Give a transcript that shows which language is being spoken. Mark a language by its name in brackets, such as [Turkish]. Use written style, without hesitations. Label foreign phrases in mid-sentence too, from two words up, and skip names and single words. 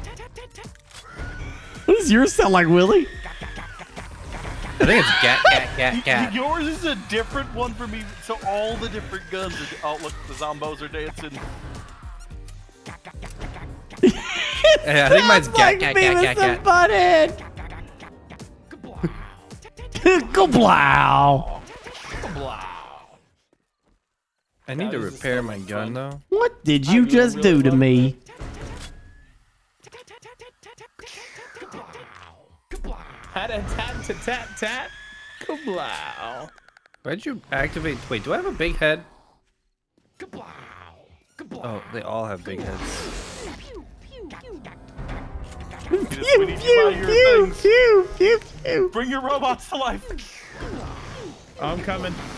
[English] What does yours sound like, Willie? I think it's gat. Yours is a different one for me. So all the different guns are. Oh, look, the zombos are dancing. Yeah, I think mine's gat. Butthead. Kablow. I need to repair my gun though. What did you just do to me? Tat-a-tat-tat-tat-tat. Kablow. Why'd you activate? Wait, do I have a big head? Oh, they all have big heads. We need you to buy your things. Bring your robots to life. I'm coming.